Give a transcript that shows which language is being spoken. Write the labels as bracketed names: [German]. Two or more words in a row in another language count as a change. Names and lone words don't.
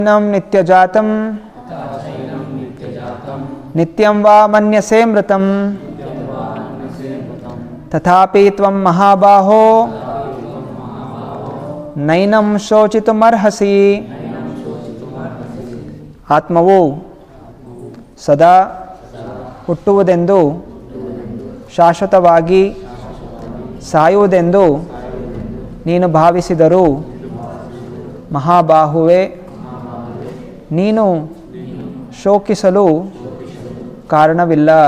[Sanskrit] ನಿತ್ಯಜಾತಂ ನಿತ್ಯಂ ವಾ ಮನ್ಯಸೇ ಮೃತಂ ತಥಾಪಿ ತ್ವಂ ಮಹಾಬಾಹೋ ನೈನಂ ಶೋಚಿತುಮರ್ಹಸಿ. [Kannada] ಆತ್ಮವು ಸದಾ ಹುಟ್ಟುವುದೆಂದು ಶಾಶ್ವತವಾಗಿ ಸಾಯುವುದೆಂದು ನೀನು ಭಾವಿಸಿದರೂ ಮಹಾಬಾಹುವೆ, ನೀನು ಶೋಕಿಸಲು ಕಾರಣವಿಲ್ಲ.